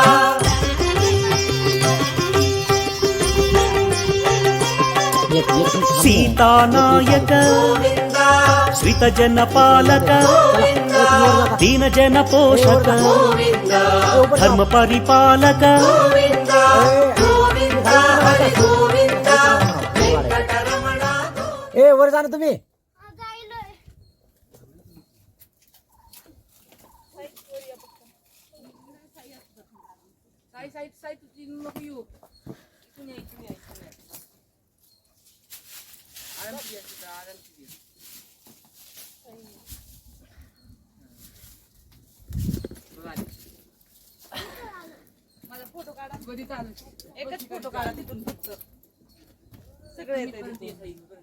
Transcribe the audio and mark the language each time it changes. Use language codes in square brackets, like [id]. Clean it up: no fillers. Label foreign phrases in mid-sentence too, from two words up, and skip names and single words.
[te] సీతానాయక గోవింద శ్రిత జన పాలక గోవింద దీన జన పోషక గోవింద ధర్మ పరిపాలక గోవింద గోవింద హరి గోవింద వెంకటరమణ [mr] ए वर जा ना तुम्ही साई तुझी नको येऊ इथून ये इथून ये इथून ये आरामची घ्या तिथं आरामची घ्या माझा फोटो काढा कधी चालू एकच फोटो काढा तिथून फक्त सगळं येते